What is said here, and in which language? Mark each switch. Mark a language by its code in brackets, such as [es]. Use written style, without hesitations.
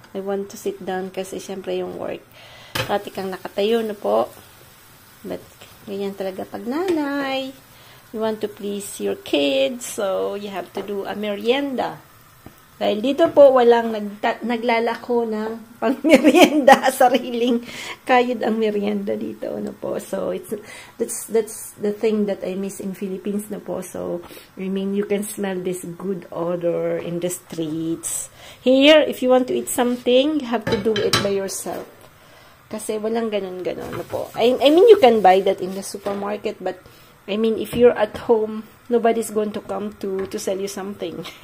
[en] I want to sit down [tl] kasi syempre yung work. Dati kang nakatayo na po. [en] But, [tl] ganyan talaga pag nanay. [en] You want to please your kids. So, you have to do a merienda. [tl] Dahil dito po, walang naglalako ng pang-merienda. Sariling kayod ang merienda dito. Ano po. [en] So, that's the thing that I miss in Philippines [tl] na po. [en] So, I mean, you can smell this good odor in the streets. Here, if you want to eat something, you have to do it by yourself. [tl] Kasi walang ganun-ganun na po. [en] I mean, you can buy that in the supermarket, but I mean, if you're at home, nobody's going to come to sell you something.